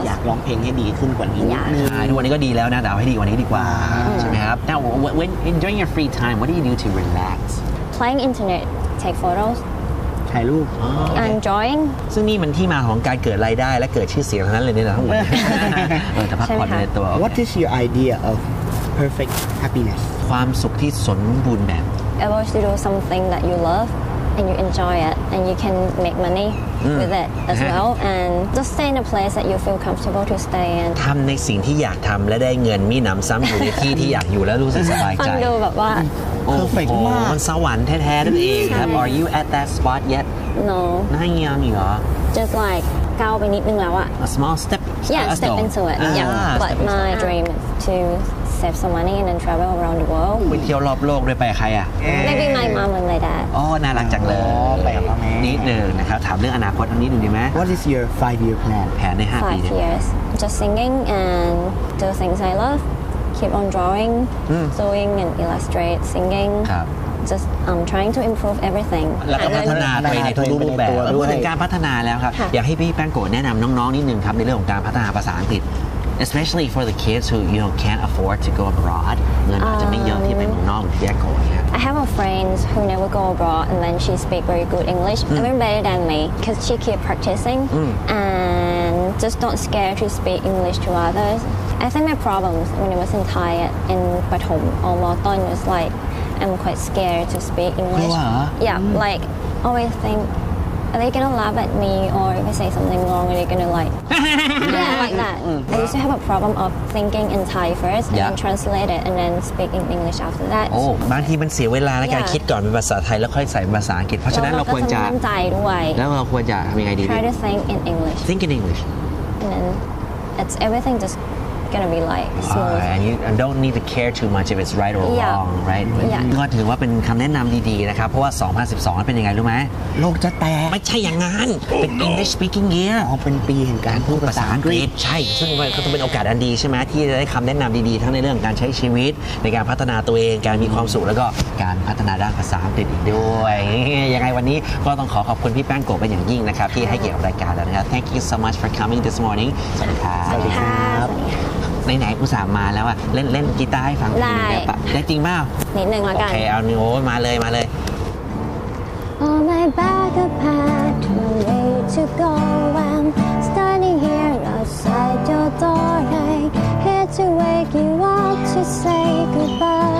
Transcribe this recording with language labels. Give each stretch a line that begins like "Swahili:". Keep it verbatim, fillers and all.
Thai: อยากร้องเพลงให้ดีขึ้นกว่านี้นิดนึง ใช่ทุกวันนี้ก็ดีแล้วนะแต่เอาให้ดีกว่านี้ดีกว่าใช่ไหมครับ
English: Now when during your free time what do you do to relax Playing internet take photos
Thai: ถ่ายรูป
English: I'm drawing
Thai: ซึ่งนี่มันที่มาของการเกิดรายได้และเกิดชื่อเสียงทั้งนั้นเลยเนี่ยนะทั้งหมดเออแต่พักผ่อนในตัว
English: What is your idea of perfect happiness
Thai: ความสุขที่สมบูรณ์แบบ
English: I want to do something that you love and you enjoy it and you can make money mm. with it as uh-huh. well, and just stay in a place that you feel comfortable to stay in.
Thai: ทำในสิ่งที่อยากทำและได้เงินมีหนำซ้ำอยู่ในที่ที่อยากอยู่แล้วรู้สึกสบายใจ ฟังดูแบบว่า โอ้โหมันสวรรค์แท้ๆนั่นเองครับ
English: Are you at that spot yet? No.
Thai: น่ายังอีกเหรอ
English: Just like
Thai: ก้าวไปนิดนึงแล้วอะ
English: A small step. Yeah, step into it. Yeah. But my dream is to save some money and then travel around the world.
Thai: ไปเที่ยวรอบโลกด้วยไปใครอะ
English: Maybe my mom and my dad.
Thai: อ๋อน่ารักจังเลย ไปกับพ่อแม่ นิดนึงนะครับถามเรื่องอนาคตอันนี้หนึ่งดีไหม
English: What is your five-year plan?
Thai: แผนในห้าปี
English: Five years. Just singing and do things I love. Keep on drawing, mm. sewing and illustrate, singing. Just um, trying to improve everything. แล้วก็พัฒนาไปในทุกรูปแบบด้วยการพัฒนาแล้วครับอยากให้พี่แป้งโกะแนะนำน้องๆนิดนึงครับในเรื่องของการพัฒนาภาษาอังกฤษ especially for the kids who you know can't afford to go abroad เงินอาจจะไม่เยอะที่ไปเมืองนอกพี่แป้งโกะ I have a friend who never go abroad and then she speak very good English, mm. even better than me, because she keep practicing mm. and just don't scared to speak English to others. I think my problems when I was in Thai in Pathom or Moton was like I'm quite scared to speak English. Yeah, mm. like always think are they gonna laugh at me or if I say something wrong are they gonna like yeah like that. Mm. I used to have a problem of thinking in Thai first and yeah. then translate it and then speak in English after that.
Thai: โอ้บางทีมันเสียเวลาในการคิดก่อนเป็นภาษาไทยแล้วค่อยใส่ภาษาอังกฤษเพราะฉะนั้นเราควรจะ ตั้งใจด้วย แล้วเราควรจะมีไงดี
English: Try to think in English. Think in English. And then it's everything just. Gonna be like smooth. And you don't need to care too much if it's right or yeah. wrong, right? Yeah.
Thai: ก็ถือว่าเป็นคำแนะนำดีๆนะครับเพราะว่าสองพันสิบสองเป็นยังไงรู้ไหม โลกจะแตก ไม่ใช่อย่างนั้น oh, เป็น
English: English speaking year
Thai: อ๋อเป็นปีแห่งการพูดภาษาอังกฤษ ใช่ซึ่งมันก็จะเป็นโอกาสอันดีใช่ไหมที่จะได้คำแนะนำดีๆทั้งในเรื่องการใช้ชีวิตในการพัฒนาตัวเองการมีความสุขแล้วก็การพัฒนาด้านภาษาอังกฤษอีกด้วยยังไงวันนี้ก็ต้องขอขอบคุณพี่แป้งโกะเป็นอย่างยิ่งนะครับที่ให้เกียรติกับรายการแล้วนะครับ
English: Thank you so much for coming this morning
Thai: สวัสดีครับ สวัสดีครับ ไหนๆอุตส่าห์มาแล้วอ่ะเล่นเล่นกีตาร์ให้ฟัง ได้ ปะได้จริงป่าว นิดนึงแล้วกัน โอเคเอาโน้ตมาเลยมาเลย
English: On my back a path no way to go I'm standing here outside your door I had to wake you up to say goodbye